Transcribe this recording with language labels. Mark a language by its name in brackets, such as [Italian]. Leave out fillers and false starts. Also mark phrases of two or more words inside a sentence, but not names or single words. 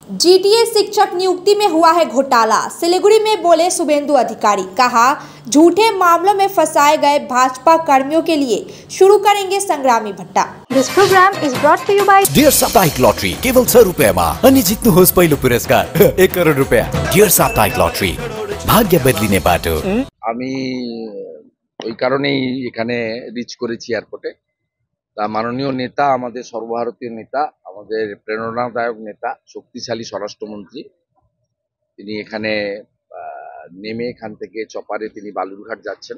[Hindi] जीटीए शिक्षक नियुक्ति में हुआ है घोटाला। सिलीगुड़ी में बोले शुभेंदु अधिकारी, कहा झूठे मामलों में फंसाए गए भाजपा कर्मियों के लिए शुरू करेंगे संग्रामी भट्टा। [English] This program is brought to you by [Nepali] डियर साप्ताहिक लॉटरी केवल 100 रुपैयाँमा अनि जित्नुहोस् पहिलो पुरस्कार 1 करोड रुपैयाँ। डियर साप्ताहिक लॉटरी, भाग्य बदलिने बाटो। [Bangla] আমি ওই কারণেই এখানে রিচ করেছি এয়ারপোর্টে। তা মাননীয় নেতা, আমাদের সর্বভারতীয় নেতা, আমাদের প্রেরণাদায়ক নেতা, শক্তিশালী স্বরাষ্ট্রমন্ত্রী, তিনি এখানে নেমে এখান থেকে চপারে তিনি বালুরঘাট যাচ্ছেন।